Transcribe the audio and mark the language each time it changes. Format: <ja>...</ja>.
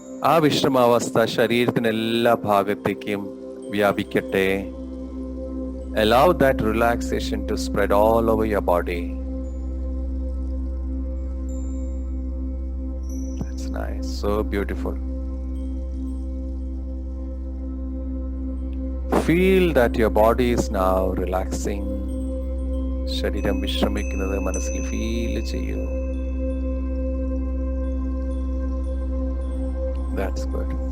<ml>ആ വിശ്രമാവസ്ഥ ശരീരത്തിന് എല്ലാ ഭാഗത്തേക്കും വ്യാപിക്കട്ടെ.</ml> <en>Allow that relaxation to spread all over your body. That's nice. So beautiful. Feel that your body is now relaxing.</en> <ml>ശരീരം വിശ്രമിക്കുന്നത് മനസ്സിൽ feel ചെയ്യൂ. That's good.</ml>